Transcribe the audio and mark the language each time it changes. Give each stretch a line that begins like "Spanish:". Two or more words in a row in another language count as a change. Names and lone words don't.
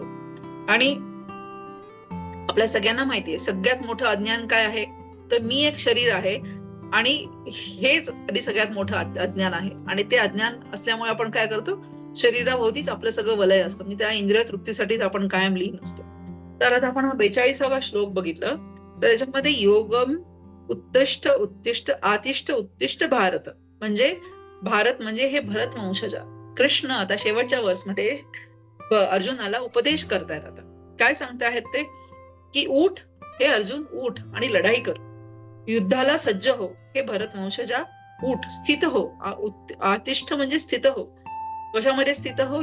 Marathi: आणि आपल्या सगळ्यांना माहितीये सगळ्यात मोठं अज्ञान काय आहे, तर मी एक शरीर आहे आणि हेच आधी सगळ्यात मोठं अज्ञान आहे. आणि ते अज्ञान असल्यामुळे आपण काय करतो, शरीराभोवतीच आपलं सगळं वलय असतं. म्हणजे त्या इंद्रिय तृप्तीसाठीच आपण कायम लीन असतो. तर आता आपण 42वा श्लोक बघितलं, तर त्याच्यामध्ये
Sanskrit: योगम उत्तिष्ठ उत्तिष्ठ आतिष्ठ उत्तिष्ठ भारत,
Marathi: म्हणजे भारत म्हणजे हे भरत वंशजा. कृष्ण आता शेवटच्या वर्षमध्ये अर्जुनाला उपदेश करतायत. आता काय सांगतायत ते, की उठ हे अर्जुन, उठ आणि लढाई कर, युद्धाला सज्ज हो हे भरत वंशजा, उठ, स्थित हो, आतिष्ठ म्हणजे स्थित हो. कशामध्ये स्थित हो?